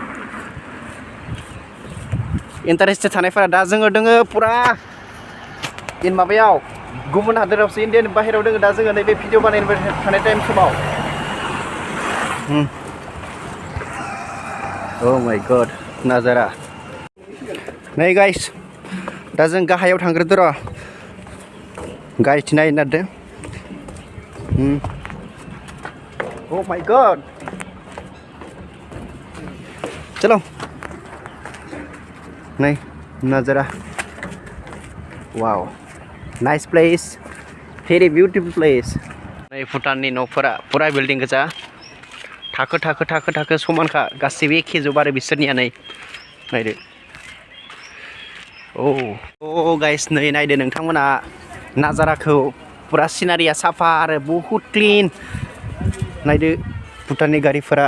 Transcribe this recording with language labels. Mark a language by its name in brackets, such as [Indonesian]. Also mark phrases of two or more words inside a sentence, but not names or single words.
[Bodo] इन्टारेस्टेड थानायफोरा दा जोङो दोङो पुरा माबायाव गुबुन हादोरावसो, इन्डियानि बाहेरायाव दोङो दा जोङो नैबे भिडिअ बानायबाय थानाय टाइम समाव. [English] Oh my god नाजारा. [Bodo] नै गाइस दा जों गाहायाव थांग्रोदो र'. गाइस नायनो नागिरदों. [English] Oh my god, [Bodo] चलो. [Hindi] नहीं नज़ारा. वाव, [English] Nice place, very beautiful place. [Bodo] नहीं भुटाननि न'फोरा पुरा बिल्डिं गोजा, थाखो थाखो थाखो थाखो समानखा, गासिबो एखे जोब आरो बिसोरनिया. नै नायदो. ओ गाइस नै नायदो नोंथांमोना नाजाराखौ. पुरा सिनारिया साफा आरो बहुत क्लिन. नायदो भुटाननि गारिफोरा.